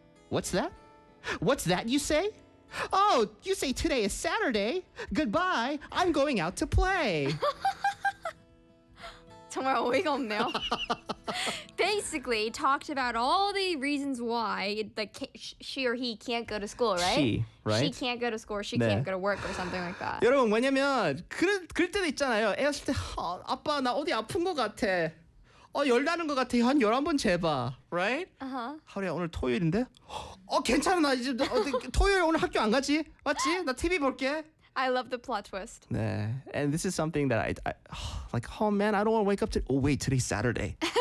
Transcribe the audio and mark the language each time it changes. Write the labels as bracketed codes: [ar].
[en] What's that? What's that you say? Oh, you say today is Saturday. Goodbye. I'm going out to play. [ko] 정말 어이가 없네요. [en] Basically, talked about all the reasons why she or he can't go to school, right? She can't go to school. She can't go to work or something like that. [ko] 여러분, 왜냐면 그럴 때도 있잖아요. 애였을 때, 아빠, 나 어디 아픈 것 같아. 열 나는 것 같아. 한 11번 재봐. Right? Uh-huh. 하루야, 오늘 토요일인데? 괜찮아. 나 이제 토요일 오늘 학교 안 가지. 맞지? 나 TV 볼게. [en] I love the plot twist. [ko] 네. [en] And this is something that I like, oh man, I don't want to wake up today. Oh wait, today's Saturday.